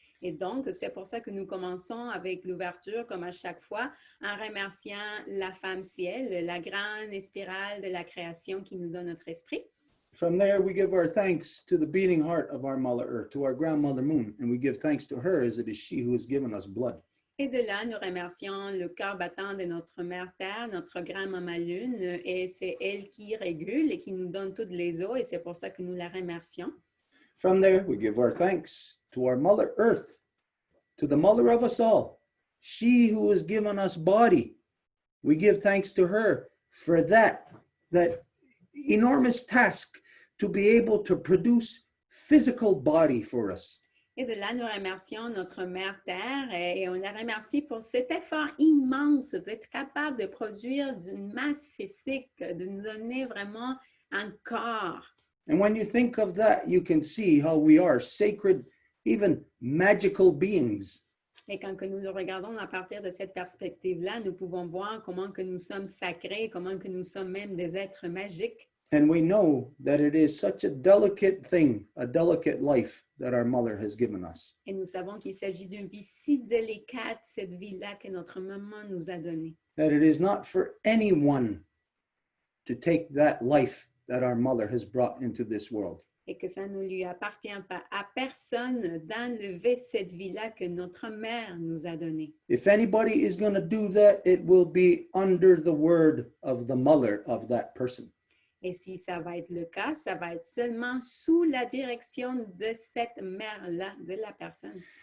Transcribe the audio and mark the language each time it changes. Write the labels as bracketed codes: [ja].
[fr] Et donc, c'est pour ça que nous commençons avec l'ouverture, comme à chaque fois, en remerciant la femme ciel, la grande spirale de la création qui nous donne notre esprit. [en] From there, we give our thanks to the beating heart of our Mother Earth, to our grandmother Moon, and we give thanks to her as it is she who has given us blood. [fr] Et de là, nous remercions le cœur battant de notre mère Terre, notre grand-maman Lune, et c'est elle qui régule et qui nous donne toutes les eaux, et c'est pour ça que nous la remercions. [en] From there, we give our thanks to our Mother Earth, to the mother of us all, she who has given us body. We give thanks to her for that enormous task to be able to produce physical body for us. [fr] Et de là, nous remercions notre mère Terre et on la remercie pour cet effort immense d'être capable de produire une masse physique, de nous donner vraiment un corps. [en] And when you think of that, you can see how we are sacred, even magical beings. [fr] Et quand que nous le regardons à partir de cette perspective-là, nous pouvons voir comment que nous sommes sacrés, comment que nous sommes même des êtres magiques. [en] And we know that it is such a delicate thing, a delicate life that our mother has given us. [fr] Et nous savons qu'il s'agit d'une vie si délicate, cette vie-là que notre maman nous a donnée. [en] That it is not for anyone to take that life that our mother has brought into this world. [fr] Et que ça ne lui appartient pas à personne d'enlever cette vie-là que notre mère nous a donnée. [en] If anybody is going to do that, it will be under the word of the mother of that person. [fr] Et si ça va être le cas, ça va être seulement sous la direction de cette mère-là, de la personne.